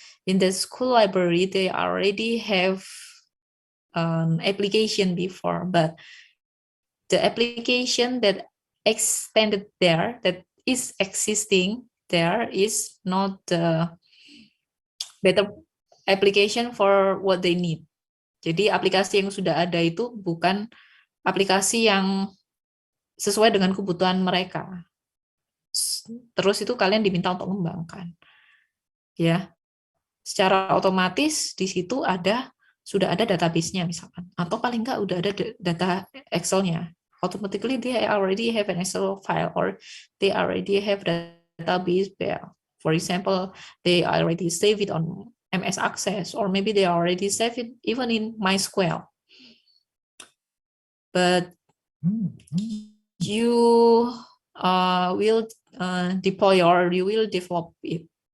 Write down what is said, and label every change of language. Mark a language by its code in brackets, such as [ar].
[en] In the school library, they already have an application before, but the application that extended there, that is existing there, is not the better application for what they need. [id] Jadi aplikasi yang sudah ada itu bukan aplikasi yang sesuai dengan kebutuhan mereka. Terus itu kalian diminta untuk mengembangkan. Ya. Secara otomatis di situ sudah ada database-nya misalkan, atau paling enggak udah ada data Excel-nya. [en] Automatically they already have an Excel file, or they already have database file. For example, they already save it on MS Access, or maybe they already save it even in MySQL. But you will deploy, or you will develop it.